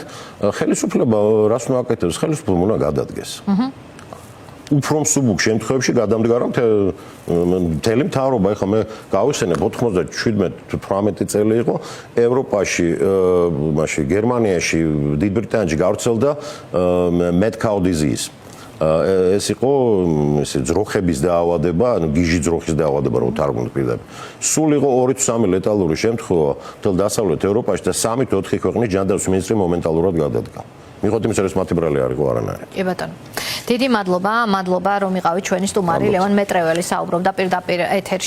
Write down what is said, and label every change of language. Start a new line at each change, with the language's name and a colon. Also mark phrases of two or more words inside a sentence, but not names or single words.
Georgian: ხელისუფლება რას უნდა აკეთებს? ხელისუფლება უნდა გადადგეს. უფრო მსუბუქ შემთხვევებში გადამდგარა მთელი მთავრობა. ეხლა მე გავიხსენებ 97-18 წელი იყო ევროპაში, მაშინ გერმანიაში, დიდ ბრიტანეთში გავრცელდა
English: mad cow disease.
Georgian: ეს იყო ესე ძროხების დაავადება, ანუ გიჟი ძროხის დაავადება, რო თარგმნით პირდაპირ. სულ იყო 2-3 ლეტალური შემთხვევა მთელ დასავლეთ ევროპაში და 3-4 ქვეყნის ჯანდაცვის მინისტრი მომენტალურად გადადგა. მიყოთ იმის რომ მათი ბრალი არ იყო არანაირი. კი ბატონო. დიდი მადლობა რომ იყავით ჩვენი სტუმარი ლევან მეტრეველი საუბრობდა პირდაპირ ეთერში.